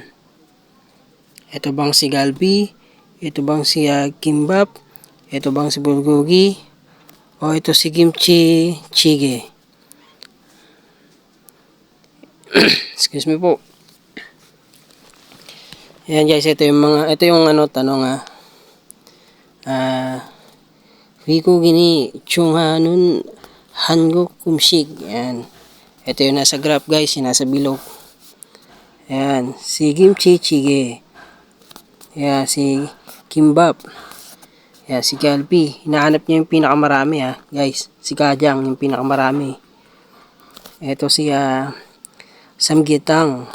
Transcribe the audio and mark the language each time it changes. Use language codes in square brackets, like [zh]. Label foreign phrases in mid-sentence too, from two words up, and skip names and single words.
[tl] Ito bang si Galbi? Ito bang si Kimbap? Ito bang si Bulgogi? O ito si Kimchi jjigae? [en] Excuse me po. [tl] Ayan guys, ito yung tanong [ko] 외국인이 좋아하는 한국 음식. [tl] Yan. Ito yung nasa graph guys, yung nasa bilog. Yan. Si Kimchi jjigae. Yan. Si Kimbap. Yan. Si Galbi. Hinahanap niya yung pinakamarami guys. Si Kajang yung pinakamarami. Ito si Samgyetang.